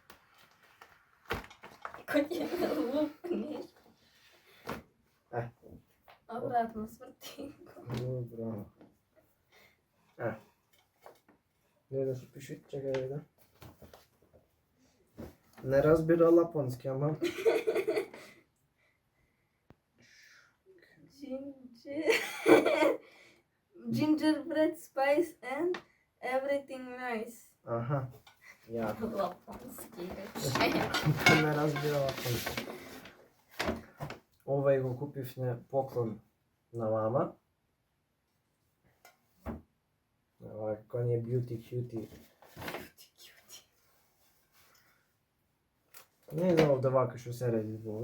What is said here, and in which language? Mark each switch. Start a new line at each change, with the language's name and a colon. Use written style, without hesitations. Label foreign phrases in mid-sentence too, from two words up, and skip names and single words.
Macedonian: Кој ќе ме лупнеш? Обратно сврти. Добро. Не да се пише, чекај да видам. Не разбира лапонски, ама...
English: Gingerbread spice and everything nice.
Macedonian: Аха, јако. Лапонски Не разбира лапонски. Овај го купив на поклон на мама. Ова кој не е
English: beauty cutie.
Macedonian: Не знам овде вака што се реди збога.